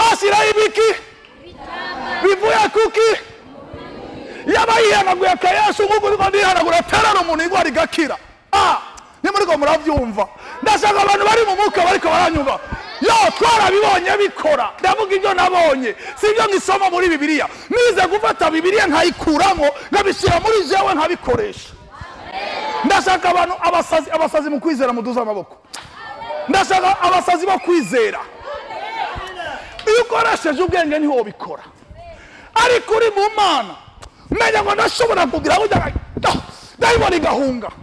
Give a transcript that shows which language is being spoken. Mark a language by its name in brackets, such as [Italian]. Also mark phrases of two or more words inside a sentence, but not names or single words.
[Rundi] Ngo bashira ibiki bivuye kuki yaba yihanaguye akayesu nk'uko uriko ndihanagura terera umuntu igwara igakira. Nimuriko muravyumva. Ndashaka abantu bari mu mwuka bariko baranyumva. Yo twarabibonye bikora. Ndavuga ibyo nabonye. Sivyo ngisoma muri Bibiliya. Nize gufata Bibiliya nkayikuramo ngabishira muri jewe nkabikoresha. Ndashaka abantu abasazi mu kwizera muduza amaboko. Ndashaka abasazi bo kwizera. Iyo ukoresheje ubwenge niho bikora. Ariko uri mu Mana menya ngo ndashobora kugira ujya ndayibona igahunga.